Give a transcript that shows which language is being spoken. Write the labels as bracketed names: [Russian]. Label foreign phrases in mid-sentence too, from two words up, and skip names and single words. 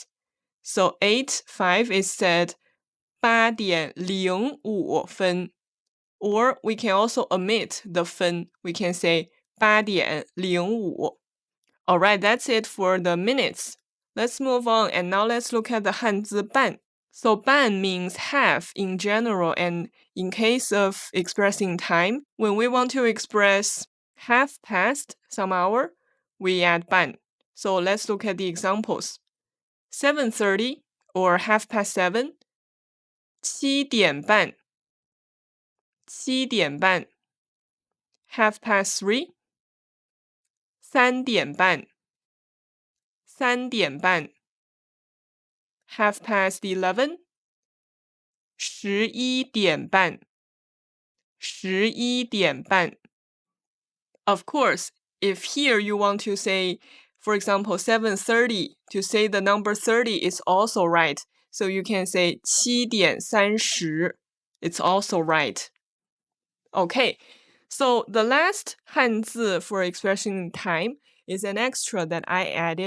[English] So 8:05 is said [Chinese] 8 点05分. [English] Or we can also omit the 分. We can say [Chinese] 8点05. [English] Alright, that's it for the minutes. Let's move on, and now let's look at the [Chinese] 汉字半. [English] So 半 means half in general, and in case of expressing time, when we want to express half past some hour, we add 半. So let's look at the examples. 7:30 or 7:30. [Chinese] 7 点半. 7点半. 3:30. 3点半. 3点半. 11:30. 11点半. 11点半. [English] Of course, if here you want to say, for example, 7:30, to say the number 30 is also right. So you can say [Chinese] 7点30. [English] It's also right. Okay, so the last 汉字 for expressing time is an extra that I added.